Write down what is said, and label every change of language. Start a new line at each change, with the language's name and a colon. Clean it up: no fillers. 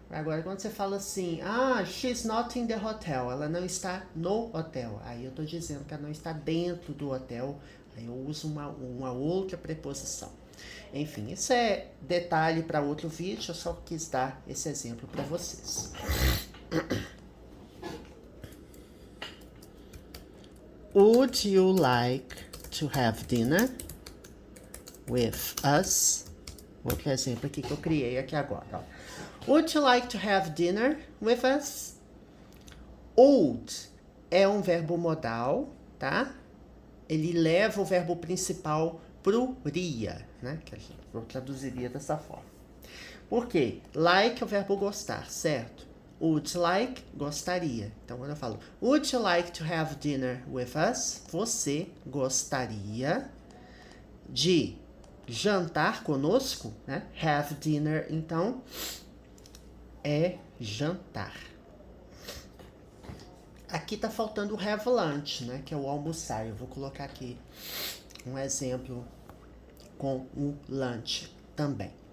Portuguese: Agora, quando você fala assim,
English: she's not in the hotel,
Portuguese: ela não está no hotel. Aí eu tô dizendo que ela não está dentro do hotel. Aí eu uso uma outra preposição. Enfim, isso é detalhe para outro vídeo, eu só quis dar esse exemplo para vocês.
English: Would you like to have dinner with us?
Portuguese: Outro exemplo aqui que eu criei aqui agora. Ó.
English: Would you like to have dinner with us?
Portuguese: Would é um verbo modal, tá? Ele leva o verbo principal pro ria, né? Que eu traduziria dessa forma. Por quê? Like é o verbo gostar, certo?
English: Would like,
Portuguese: gostaria. Então, quando eu falo
English: Would you like to have dinner with us?
Portuguese: Você gostaria de jantar conosco, né?
English: Have dinner,
Portuguese: então, é jantar. Aqui tá faltando o
English: have lunch,
Portuguese: né? Que é o almoçar. Eu vou colocar aqui um exemplo com o lunch também.